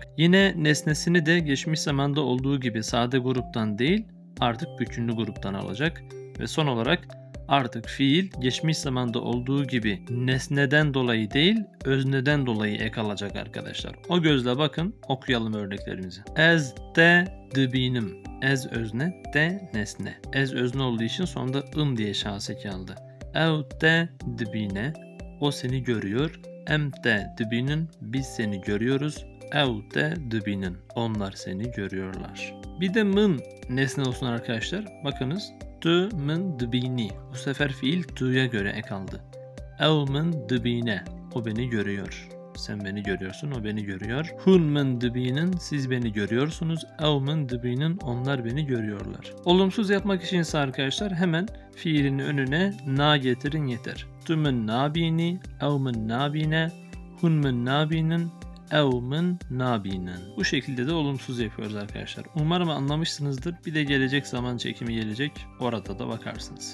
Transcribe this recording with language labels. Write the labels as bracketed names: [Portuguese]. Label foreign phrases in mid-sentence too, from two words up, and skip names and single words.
[Turkish] Yine nesnesini de geçmiş zamanda olduğu gibi sade gruptan değil, artık bütünlü gruptan alacak. Ve son olarak artık fiil geçmiş zamanda olduğu gibi nesneden dolayı değil, özneden dolayı ek alacak arkadaşlar. O gözle bakın, okuyalım örneklerimizi. [Kurdish] Ez de dıbinim. Ez özne, de nesne. [Turkish] Ez özne olduğu için sonunda diye şahs eki aldı. [Kurdish] Ev de dibine, [Turkish] o seni görüyor. [Kurdish] Em de dibinin, [Turkish] biz seni görüyoruz. [Kurdish] Ev de dibinin, [Turkish] onlar seni görüyorlar. Bir de mın nesne olsun arkadaşlar. [Kurdish] Bakınız. Tu mın dibini. [Turkish] Bu sefer fiil tu'ya göre ek aldı. [Kurdish] Ev mın dibine, [Turkish] o beni görüyor. Sen beni görüyorsun, o beni görüyor. [Kurdish] Hun min dibinin, [Turkish] siz beni görüyorsunuz. [Kurdish] Ev min dibinin, [Turkish] onlar beni görüyorlar. Olumsuz yapmak için ise arkadaşlar hemen fiilin önüne na getirin yeter. [Kurdish] Tu min nabini, ev min nabine, hun min nabinin, ev min nabinen. [Turkish] Bu şekilde de olumsuz yapıyoruz arkadaşlar. Umarım anlamışsınızdır. Bir de gelecek zaman çekimi gelecek. Orada da bakarsınız.